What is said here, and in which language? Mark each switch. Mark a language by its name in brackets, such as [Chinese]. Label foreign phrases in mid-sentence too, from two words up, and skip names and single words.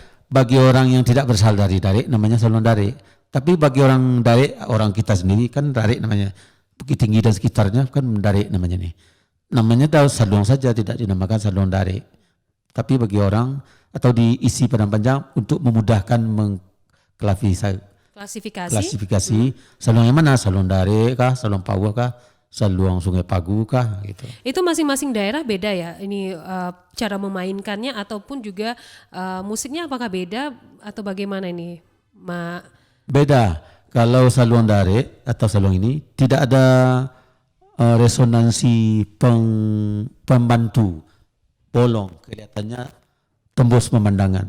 [Indonesian] Bagi orang yang tidak berasal dari dare namanya saluang dare. Tapi bagi orang dare, orang kita sendiri kan dare namanya. Bukit Tinggi dan sekitarnya kan dare namanya nih. Namanya tahu saluang saja, tidak dinamakan saluang dare. Tapi bagi orang atau diisi padang panjang untuk memudahkan Klasifikasi. klasifikasi saluang yang mana, saluang Dare kah, saluang Pauah kah, saluang Sungai Pagu kah gitu. Itu masing-masing daerah beda ya. Ini cara memainkannya ataupun juga musiknya apakah beda atau bagaimana ini, Ma? Beda. Kalau saluang Dare atau saluang ini tidak ada resonansi pembantu bolong, kelihatannya tembus pemandangan.